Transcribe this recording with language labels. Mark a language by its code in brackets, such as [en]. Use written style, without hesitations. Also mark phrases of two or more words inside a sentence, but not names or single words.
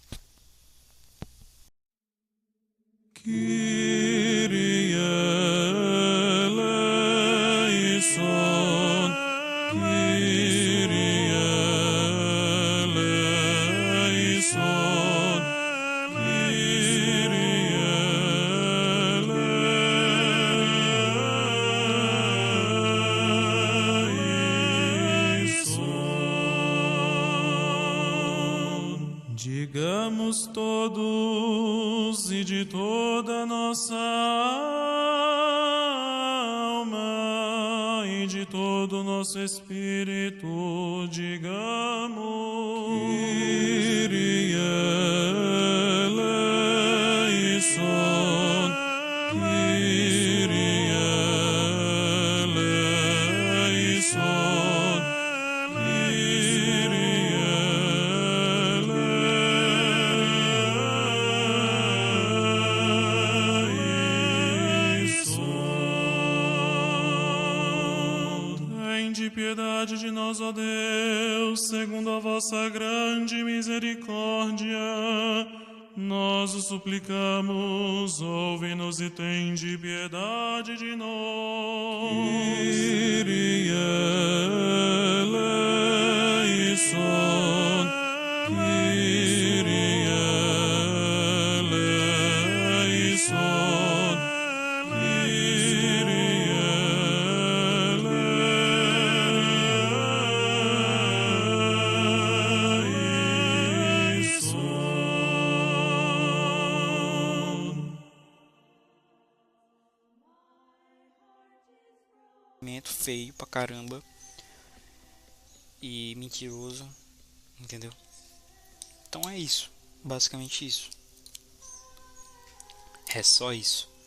[el] Kyrie eleison, Kyrie eleison, Kyrie eleison. [pt] Digamos todos e de toda nossa alma e de todo o nosso espírito, digamos: [el] Kyrie eleison, Kyrie eleison, Kyrie [pt] Tende piedade de nós, ó Deus, segundo a vossa grande misericórdia. Nós o suplicamos, ouve-nos e tende piedade de nós. [el] Kyrie eleison, Kyrie eleison, Kyrie eleison. [pt] feio pra caramba e mentiroso, entendeu? Então é isso, basicamente isso. É só isso.